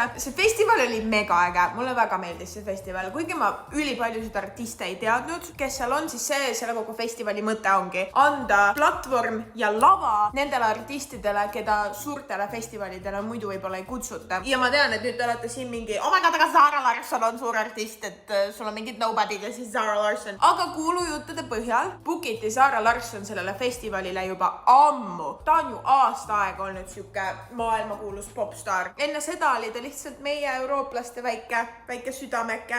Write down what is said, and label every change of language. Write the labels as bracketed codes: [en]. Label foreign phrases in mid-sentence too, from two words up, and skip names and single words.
[et] See festival oli mega äge, mulle väga meeldis see festival, kuigi ma ülipaljusid artiste ei teadnud, kes seal on, siis selle kogu festivali mõte ongi anda platvorm ja lava nendele artistidele, keda suurtele festivalidele muidu võib-olla ei kutsuta. Ja ma tean, et nüüd te olete siin mingi, [en] oh my god, [et] aga Zara Larsson on suur artist, et sul on mingid nobody'd ja siis Zara Larsson. Aga kuulujuttude põhjal bookiti Zara Larsson sellele festivalile juba ammu. Ta on ju aasta aega olnud siuke maailmakuulus popstar. Enne seda oli ta lihtsalt meie eurooplaste väike südameke.